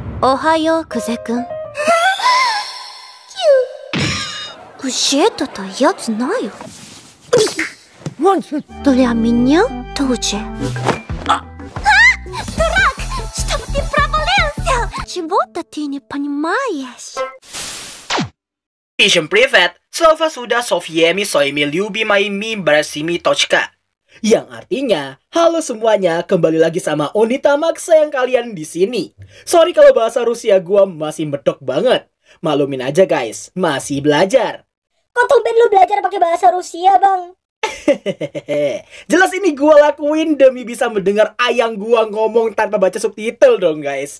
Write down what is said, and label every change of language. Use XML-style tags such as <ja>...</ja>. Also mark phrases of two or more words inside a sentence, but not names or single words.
<ja>おはよう、久世くん. 教えてたやつないよ。</ja> <ru>Для меня тоже. Дурак! Что ты провалился? Чего ты не понимаешь? Всем привет! Снова sudah со всеми своими любимыми братьями точка.</ru> <id>Yang artinya, halo semuanya, kembali lagi sama Onita Maksa yang kalian di sini. Sorry kalau bahasa Rusia gua masih medok banget. Maklumin aja guys, masih belajar. Kok tumben lu belajar pakai bahasa Rusia, Bang? Jelas ini gua lakuin demi bisa mendengar ayang gua ngomong tanpa baca subtitle dong guys.</id>